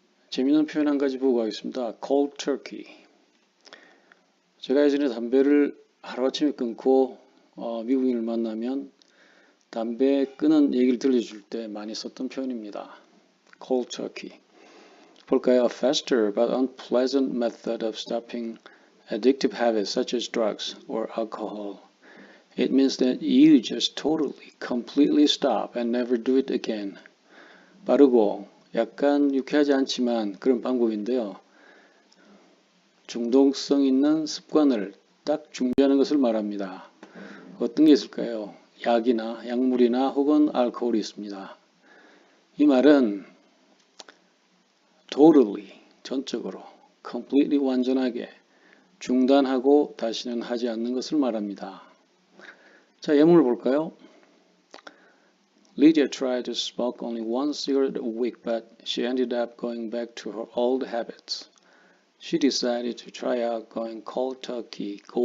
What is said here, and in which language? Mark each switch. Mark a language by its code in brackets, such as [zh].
[ko] 재미있는 표현 한 가지 보고 가겠습니다. [en] Cold turkey. [ko] 제가 예전에 담배를 하루아침에 끊고 미국인을 만나면 담배 끊은 얘기를 들려줄 때 많이 썼던 표현입니다. [en] Cold turkey. [ko] 볼까요? [en] A faster but unpleasant method of stopping addictive habits such as drugs or alcohol. It means that you just totally, completely stop and never do it again. [ko] 빠르고 약간 유쾌하지 않지만 그런 방법인데요. 중독성 있는 습관을 딱 중지하는 것을 말합니다. 어떤 게 있을까요? 약이나 약물이나 혹은 알코올이 있습니다. 이 말은 totally, 전적으로, completely, 완전하게 중단하고 다시는 하지 않는 것을 말합니다. 자, 예문을 볼까요? [en] Lydia tried to smoke only one cigarette a week, but she ended up going back to her old habits. She decided to try out going cold turkey.